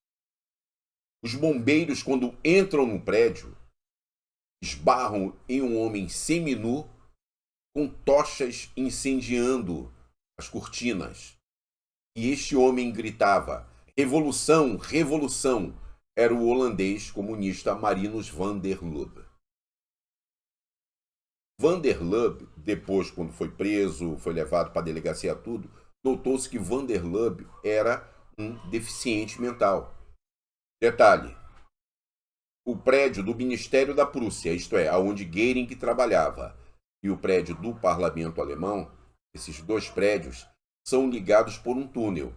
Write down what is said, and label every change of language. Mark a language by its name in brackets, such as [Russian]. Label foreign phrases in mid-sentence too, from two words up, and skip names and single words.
[Portuguese] Os bombeiros, quando entram no prédio, esbarram em um homem seminu com tochas incendiando as cortinas. E este homem gritava: revolução, revolução! Era o holandês comunista Marinus van der Lubbe. Van der Lubbe, depois, quando foi preso, foi levado para a delegacia, tudo, notou-se que Van der Lubbe era um deficiente mental. Detalhe: o prédio do Ministério da Prússia, isto é, onde Göring trabalhava, e o prédio do parlamento alemão, esses dois prédios, são ligados por um túnel.